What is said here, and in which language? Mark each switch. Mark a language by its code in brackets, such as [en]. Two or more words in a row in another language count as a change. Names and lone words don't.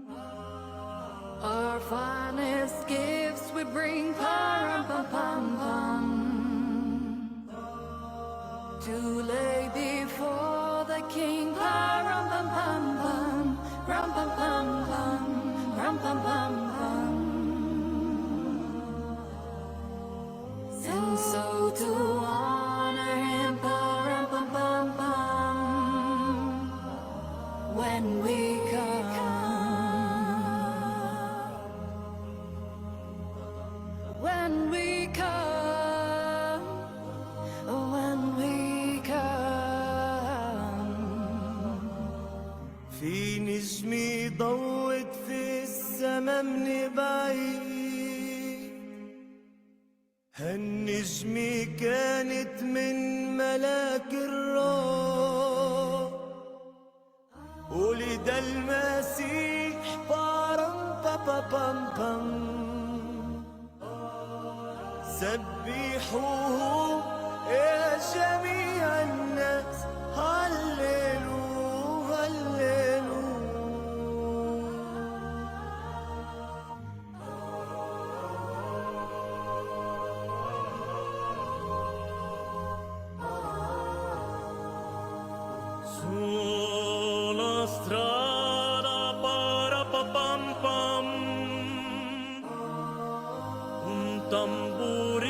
[en] Our finest gifts we bring, param pam pam pam, to lay before the king, param pam pam pam, ram pam pam pam. Ram pam pam pam. And so to honor him, ram pam pam pam. When we come, when we come, when we come. [ar] في نجمي ضوت في السما من بعيد، هالنجمة كانت من ملاك الروح، ولد المسيح بارم بابا بام بام. سبحوه يا جميع الناس، هللو هللو. [it] Sulla strada para pa pam pam, un tamburo